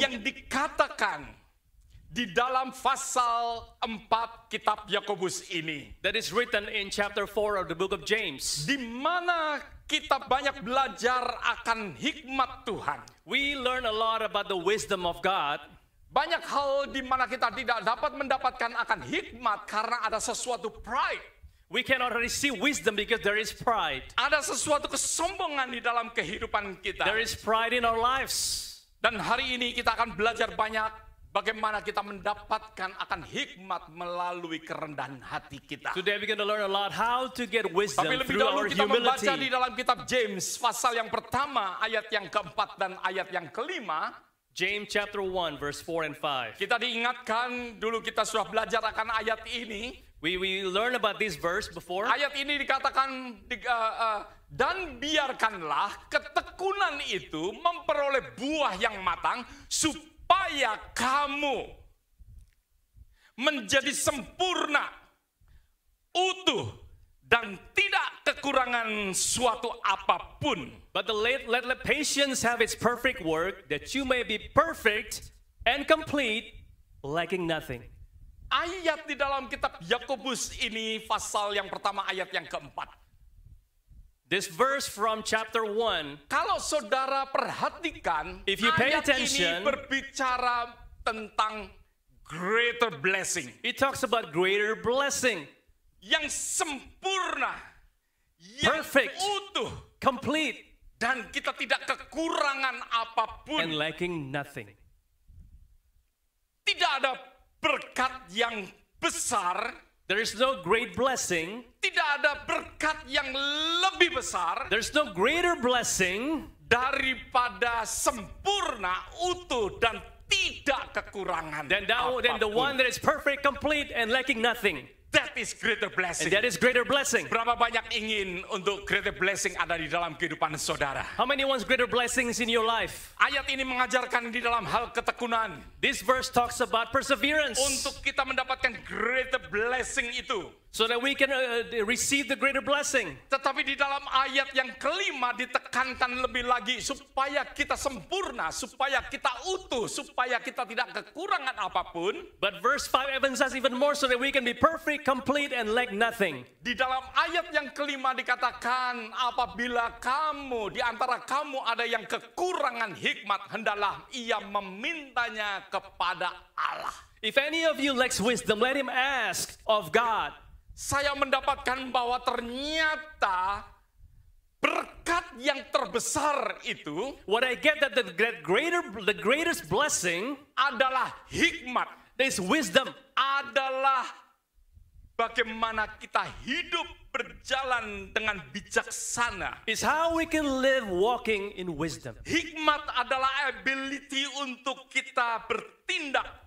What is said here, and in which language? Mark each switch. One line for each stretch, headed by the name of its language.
Indonesian: yang dikatakan di dalam pasal 4 kitab Yakobus ini.
English: that is written in chapter 4 of the book of James.
Indonesian: Di mana kita banyak belajar akan hikmat Tuhan.
English: We learn a lot about the wisdom of God.
Indonesian: Banyak hal di mana kita tidak dapat mendapatkan akan hikmat karena ada sesuatu pride.
English: We cannot receive wisdom because there is pride.
Indonesian: Ada sesuatu kesombongan di dalam kehidupan kita.
English: There is pride in our lives.
Indonesian: Dan hari ini kita akan belajar banyak bagaimana kita mendapatkan akan hikmat melalui kerendahan hati kita.
English: Today we're going to learn a lot how to get wisdom
Indonesian: Tapi lebih
English: through
Indonesian: dahulu
English: our
Indonesian: kita membaca di
English: humility.
Indonesian: dalam kitab James pasal yang pertama ayat yang keempat dan ayat yang kelima.
English: James chapter 1 verse 4 and 5.
Indonesian: Kita diingatkan dulu kita sudah belajar akan ayat ini.
English: We learned about this verse before.
Indonesian: Ayat ini dikatakan dan biarkanlah ketekunan itu memperoleh buah yang matang supaya kamu menjadi sempurna, utuh, dan tidak kekurangan suatu apapun.
English: But let patience have its perfect work, that you may be perfect and complete, lacking nothing.
Indonesian: Ayat di dalam kitab Yakobus ini pasal yang pertama ayat yang keempat.
English: This verse from chapter 1,
Indonesian: Kalau saudara perhatikan,
English: If you pay
Indonesian: ayat
English: attention,
Indonesian: ini berbicara tentang
English: greater blessing. it talks about greater blessing,
Indonesian: Yang sempurna, yang
English: Perfect.
Indonesian: utuh,
English: complete,
Indonesian: dan kita tidak kekurangan
English: and
Indonesian: apapun.
English: lacking nothing.
Indonesian: Tidak ada berkat yang besar,
English: There is no great blessing.
Indonesian: tidak ada berkat yang lebih besar
English: There's no greater blessing
Indonesian: daripada sempurna, utuh, dan tidak kekurangan
English: than the one
Indonesian: apapun.
English: that is perfect, complete, and lacking nothing. That is greater blessing. And that is greater blessing.
Indonesian: Berapa banyak ingin untuk
English: greater blessing
Indonesian: ada di dalam kehidupan saudara?
English: How many wants greater blessings in your life?
Indonesian: Ayat ini mengajarkan di dalam hal ketekunan.
English: This verse talks about perseverance,
Indonesian: Untuk kita mendapatkan
English: greater blessing
Indonesian: itu.
English: so that we can receive the greater blessing.
Indonesian: Tetapi di dalam ayat yang kelima ditekankan lebih lagi supaya kita sempurna, supaya kita utuh, supaya kita tidak kekurangan apapun.
English: But verse 5 emphasizes even more so that we can be perfect, complete, and lack nothing.
Indonesian: Di dalam ayat yang kelima dikatakan apabila kamu, di antara kamu ada yang kekurangan hikmat, hendaklah ia memintanya kepada Allah.
English: If any of you lacks wisdom, let him ask of God.
Indonesian: Saya mendapatkan bahwa ternyata berkat yang terbesar itu
English: What I get that the greatest blessing
Indonesian: adalah hikmat,
English: is wisdom.
Indonesian: adalah bagaimana kita hidup berjalan dengan bijaksana.
English: Is how we can live walking in wisdom.
Indonesian: Hikmat adalah ability untuk kita bertindak